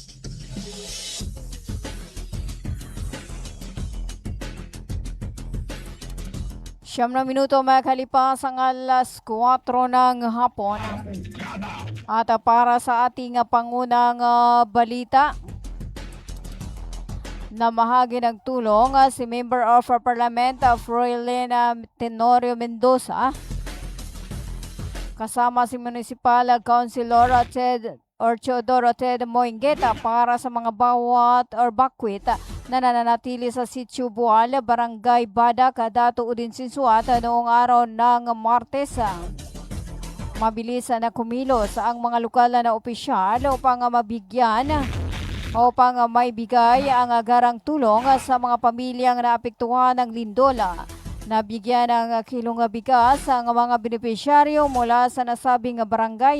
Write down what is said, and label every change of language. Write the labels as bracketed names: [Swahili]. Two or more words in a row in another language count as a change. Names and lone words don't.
[Filipino] Siyam na minuto makalipas ang alas 4 ng hapon. At para sa ating pangunang balita, na mahagi ng tulong si [English] Member of Parliament [Filipino] Froilina Tenorio Mendoza kasama si [English] Municipal Councilor [Filipino] Chodoro Ted Moingueta para sa mga bawat or bakwit na nananatili sa Sitio Bual, Barangay Badak, Dato Udin Sinsuat noong araw ng Martes. Mabilis na kumilos ang mga lokal na opisyal upang mabigyan may bigay ang agarang tulong sa mga pamilyang naapektuhan ng lindola. Nabigyan ng kilong bigas ang mga benepisyaryo mula sa nasabing barangay.